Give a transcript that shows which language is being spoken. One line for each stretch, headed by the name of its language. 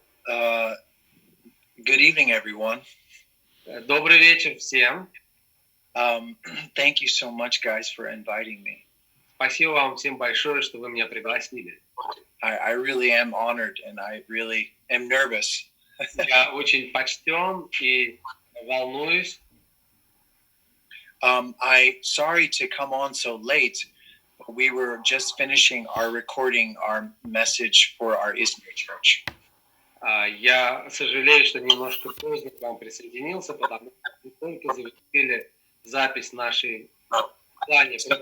English: Uh, Good evening, everyone.
Russian: Добрый вечер всем.
English: Thank you so much, guys, for inviting me.
Russian: Спасибо вам всем большое, что вы меня пригласили.
English: I really am honored, and I really am nervous.
Russian: Я очень почтен и волнуюсь.
English: Sorry to come on so late. We were just finishing recording our message for our Izmir church.
Russian: Я сожалею, что немножко поздно к вам присоединился, потому что мы только завершили запись нашей послания.